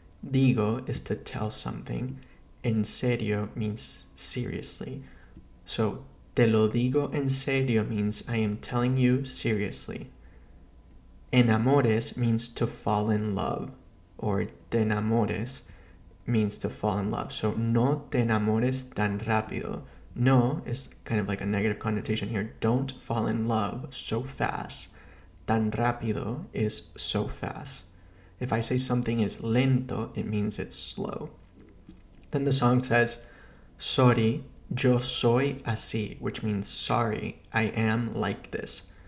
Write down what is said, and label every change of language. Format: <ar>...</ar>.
<en>Digo is to tell something.</en> <es>En serio</es> <en>means seriously. So</en> <es>te lo digo en serio</es> <en>means I am telling you seriously. Enamores means to fall in love, or te enamores means to fall in love.</en> <es>So no te enamores tan rápido.</es> <en>No is kind of like a negative connotation here. Don't fall in love so fast.</en> <es>Tan rápido</es> <en>is so fast. If I say something is lento, it means it's slow. Then the song says, sorry,</en> <es>yo soy así,</es> <en>which means sorry, I am like this.</en>